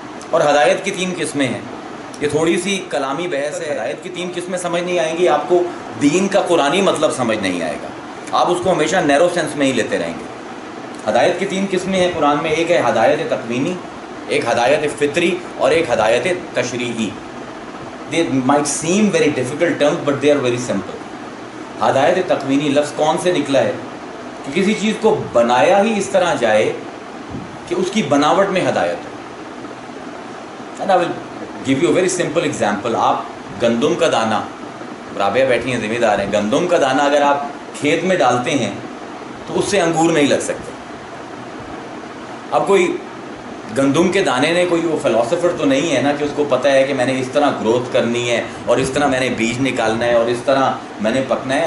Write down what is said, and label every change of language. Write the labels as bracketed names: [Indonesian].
[Urdu] اور ہدایت کی 3 قسمیں ہیں. یہ تھوڑی سی کلامی بحث ہے. ہدایت کی 3 قسمیں سمجھ نہیں آئیں گی آپ کو، دین کا قرآنی مطلب سمجھ نہیں آئے گا. آپ اس کو ہمیشہ نیرو سینس میں ہی لیتے رہیں گے. ہدایت کی 3 قسمیں ہیں قرآن میں. ایک ہے ہدایت تکوینی، ایک ہدایت فطری اور ایک ہدایت تشریعی. [English] They might seem very difficult terms but they are very simple. [Urdu] ہدایت تکوینی لفظ کون سے نکلا ہے؟ کہ کسی چیز کو بنایا ہی اس طرح جائے کہ اس کی بناوٹ میں ہدایت ہو. [English] And I will give you a very simple example. [Urdu] آپ گندم کا دانہ، رابعہ بیٹھی ہیں ذمہ دار ہیں، گندم کا دانہ اگر آپ کھیت میں ڈالتے ہیں تو اس سے انگور نہیں لگ سکتے. اب کوئی گندم کے دانے نے کوئی وہ فلاسفر تو نہیں ہے نا کہ اس کو پتہ ہے کہ میں نے اس طرح گروتھ کرنی ہے اور اس طرح میں نے بیج نکالنا ہے اور اس طرح میں نے پکنا ہے.